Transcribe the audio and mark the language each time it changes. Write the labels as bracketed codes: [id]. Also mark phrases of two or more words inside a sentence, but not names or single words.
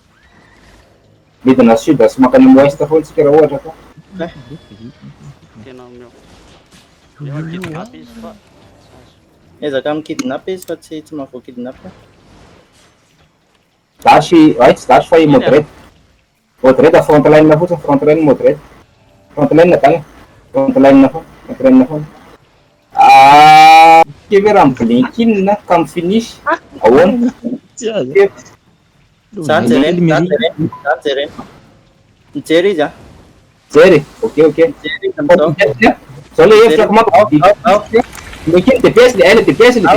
[mg] Midina sud sy makany west foana tsika raha ohatra ka. Tena meu. Eo kidnap izy fa. Ezaka mikidnap izy fa tsy mahavoakidnap. Dash fa moderate. [en] Moderate front line [mg] na fotsiny, [en] front line moderate. Front line tagna. Front line foana. [mg] Ke ve raha miblink iny na ka mifinish. Ahoana? Zany jereny. Mijery izy a. Jery, ok. Mijery izy amizao. Zao le hevitrako manko. Mekiny DPS le DPS.